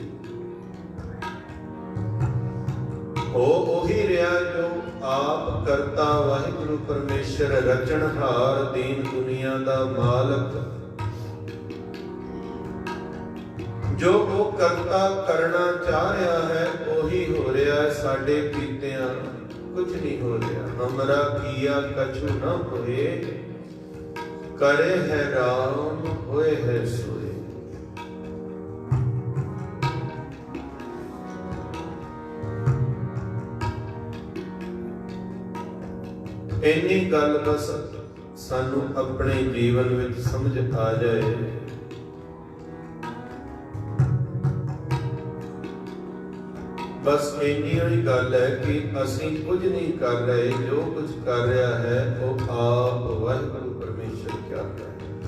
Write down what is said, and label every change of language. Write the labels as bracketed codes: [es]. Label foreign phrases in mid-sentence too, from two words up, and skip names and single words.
[pa] ਹੋ ਉਹੀ ਰਿਹਾ ਜੋ ਆਪ ਕਰਤਾ ਵਾਹਿਗੁਰੂ ਪਰਮੇਸ਼ਰ, ਰਚਣਹਾਰ ਦੀਨ ਦੁਨੀਆ ਦਾ ਮਾਲਕ, ਜੋ ਉਹ ਕਰਤਾ ਕਰਨਾ ਚਾਹ ਰਿਹਾ ਹੈ ਉਹੀ ਹੋ ਰਿਹਾ ਹੈ। ਸਾਡੇ ਕੀਤਿਆਂ ਕੁਝ ਨਹੀਂ ਹੋ ਰਿਹਾ। [bra] ਹਮਰਾ ਕੀਆ ਕਛੂ ਨਾ ਹੋਏ, करे है राम होए है सोए। [pa] ਇੰਨੀ ਗੱਲ ਬਸ ਸਾਨੂੰ ਆਪਣੇ ਜੀਵਨ ਵਿੱਚ ਸਮਝ ਆ ਜਾਏ। ਬਸ ਇੰਨੀ ਹੀ ਗੱਲ ਹੈ ਕਿ ਅਸੀਂ ਕੁਝ ਨਹੀਂ ਕਰ ਰਹੇ, ਜੋ ਕੁਝ ਕਰ ਰਿਹਾ ਹੈ ਉਹ ਆਪ ਵਾਹਿਗੁਰੂ ਪਰਮੇਸ਼ਰ ਕਰ ਰਿਹਾ ਹੈ।